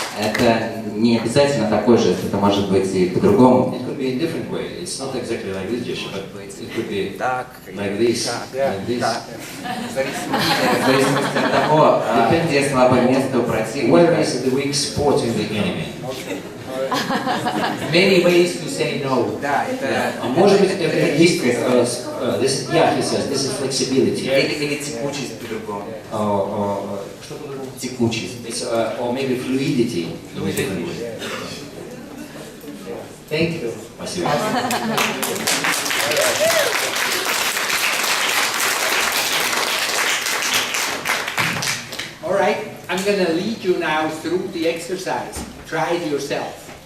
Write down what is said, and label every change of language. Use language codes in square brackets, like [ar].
[ru] это не обязательно такой жест, это может быть и по-другому. [en] It could be in a different way. It's not exactly like this gesture, but it could be like this, like this. [ru] В зависимости от того, где слабое место у противника. [en] Where is the weak spot in the enemy? Many ways to say no. [ru] Да, это Может быть, это гибкость. [en] This is flexibility. [ru] или текучесть по-другому. Что по-другому? Текучесть. [en] It's or maybe fluidity in a different way. Thank you. [ru] Спасибо. [en] All right, I'm going to lead you now through the exercise. Try it yourself.